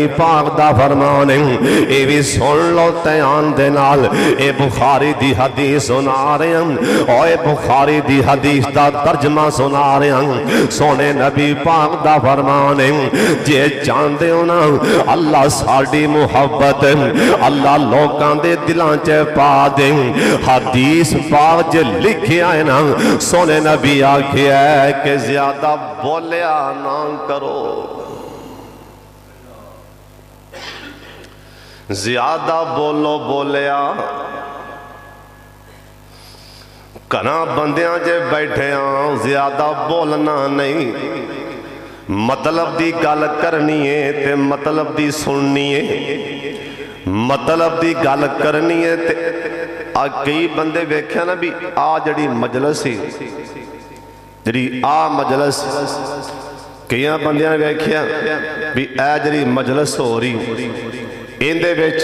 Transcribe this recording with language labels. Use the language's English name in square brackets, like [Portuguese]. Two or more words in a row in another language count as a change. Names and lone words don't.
[Punjabi] پاک دا فرمان ہے، اے بھی سن لو دھیان دے نال، اے بخاری دی حدیث سنا رہے ہیں، اور اے بخاری دی حدیث دا ترجمہ سنا رہے ہیں، سونے نبی پاک دا فرمان ہے، جے چاندے ہو نا اللہ ساڑی محبت اللہ لوکاں دے دلاں چے پا دیں، حدیث پاک جے لکھے آئے نا، سونے نبی آکھے ہے کہ زیادہ بولیا نہ کرو، زیادہ بولو بولیا کنا بندیاں جے بیٹھے آن، زیادہ بولنا نہیں، مطلب دی گل کرنی ہے تے مطلب دی سننی ہے، مطلب دی گل کرنی ہے تے کئی بندے ویکھیا نا بھی آ جڑی مجلس ہی جڑی آ مجلس کئی بندیاں ویکھیا بھی اے جڑی مجلس ہو رہی اندے وچ